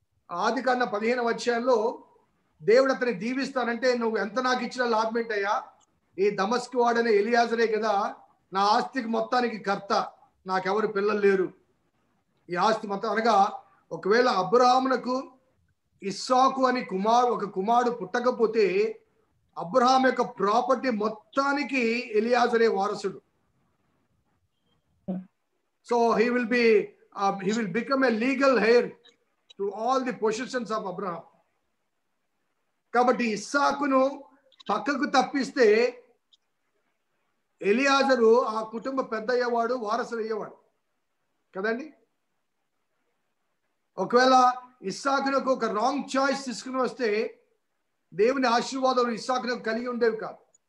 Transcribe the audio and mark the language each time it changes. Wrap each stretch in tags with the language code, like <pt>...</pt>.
<te>ఆదికాండం 15వ అధ్యాయంలో దేవుడు అతన్ని దీవిస్తానంటే, నువ్వు ఎంత నాకు ఇచ్చిన లాభం ఏంటయ్యా, ఈ దమస్కు వాడనే ఎలియాజరే కదా నా ఆస్తికి మొత్తానికి కర్త, నాకెవరు పిల్లలు లేరు, ఈ ఆస్తి మొత్తం. అనగా ఒకవేళ అబ్రహామునకు ఇస్సాకు అని ఒక కుమారుడు పుట్టకపోతే అబ్రహాం యొక్క ప్రాపర్టీ మొత్తానికి ఎలియాజరే వారసుడు.</te> <en>So he will become a legal heir to all the possessions of Abraham.</en> <te>కాబట్టి ఇస్సాకును పక్కకు తప్పిస్తే ఎలియాజరు ఆ కుటుంబ పెద్ద అయ్యేవాడు, వారసుడు అయ్యేవాడు కదండి. ఒకవేళ ఇస్సాకునకు ఒక రాంగ్ చాయిస్ తీసుకుని వస్తే దేవుని ఆశీర్వాదాలు ఇస్సాకునకు కలిగి ఉండేవి కాదు.</te>